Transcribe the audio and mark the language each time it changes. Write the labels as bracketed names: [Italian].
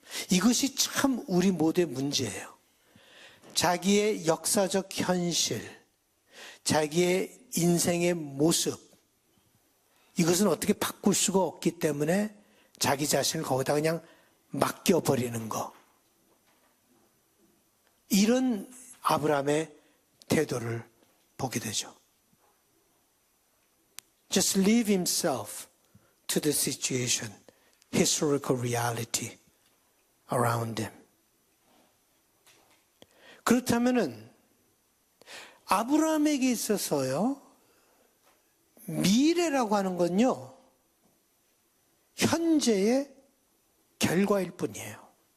[Korean] 이것이 참 우리 모두의 문제예요. 자기의 역사적 현실, 자기의 인생의 모습, 이것은 어떻게 바꿀 수가 없기 때문에 자기 자신을 거기다 그냥 맡겨버리는 거. 이런 아브라함의 태도를 보게 되죠. [English] Just leave himself to the situation, historical reality around him. [Korean] 그렇다면은 아브라함에게 있어서요, 미래라고 하는 건요, 현재의 결과일 뿐이에요.